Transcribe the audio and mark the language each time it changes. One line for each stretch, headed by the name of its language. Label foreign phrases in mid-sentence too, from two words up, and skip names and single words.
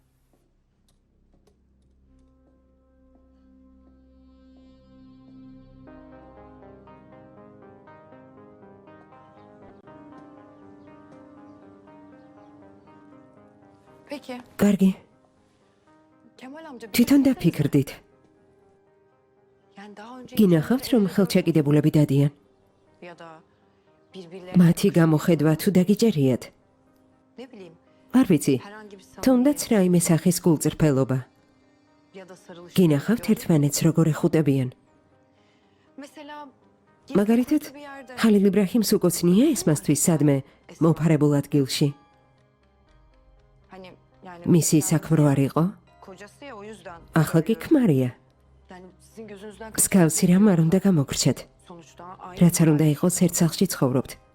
Turkish: Peki.
Georgian: კარგი,
Turkish: Kemal amca
Georgian: თვითონ დაფიქრდით.
Turkish: yani daha önce
Georgian: გინახავთ რომ ხელჩაკიდებულები დადიან.
Turkish: ya da birbirlerine
Georgian: მათი გამოხედვა თუ დაგიჭერიათ.
Turkish: ne bileyim
Georgian: არ ვიცი,
Turkish: herhangi bir
Georgian: თუნდაც რაიმე სახის გულწრფელობა.
Turkish: ya da sarılış.
Georgian: გინახავთ ერთმანეთს როგორ ეხუტებიან.
Turkish: Mesela
Georgian: მაგალითად,
Turkish: bir yerde
Georgian: ხალილ იბრაჰიმს უკოცნია ესმასთვის სადმე მოფარებულ ადგილში.
Turkish: hani yani
Georgian: მისი საქმრო არ იყო?
Turkish: kocası ya o yüzden.
Georgian: ახლა კი ქმარია.
Turkish: Yani sizin gözünüzden
Georgian: მსგავსი რამ არ უნდა გამოგრჩათ.
Turkish: sonuçta aynı.
Georgian: რაც არ უნდა იყოს ერთ სახლში ცხოვრობთ.